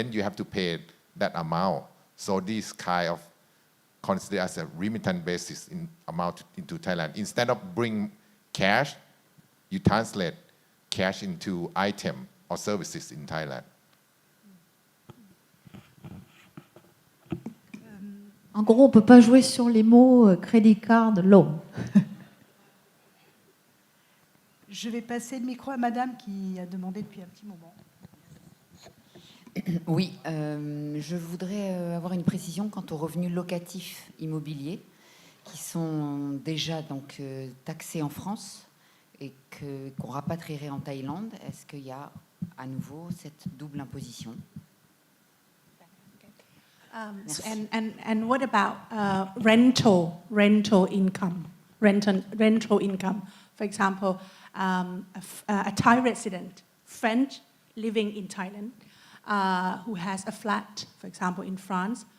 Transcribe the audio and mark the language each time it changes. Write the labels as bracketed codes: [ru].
[en] Then you have to pay that amount. So this kind of considered as a remittance basis in amount into Thailand. Instead of bring cash, you translate cash into item or services in Thailand. [fr] En gros, on ne peut pas jouer sur les mots [en] credit card, loan. [fr] Je vais passer le micro à madame qui a demandé depuis un petit moment. Oui, je voudrais avoir une précision quant aux revenus locatifs immobiliers qui sont déjà donc taxés en France et qu'on rapatrierait en Thaïlande. Est-ce qu'il y a à nouveau cette double imposition? [en] And what about rental income? Rental income. For example, a Thai resident, French, living in Thailand, who has a flat, for example, in France.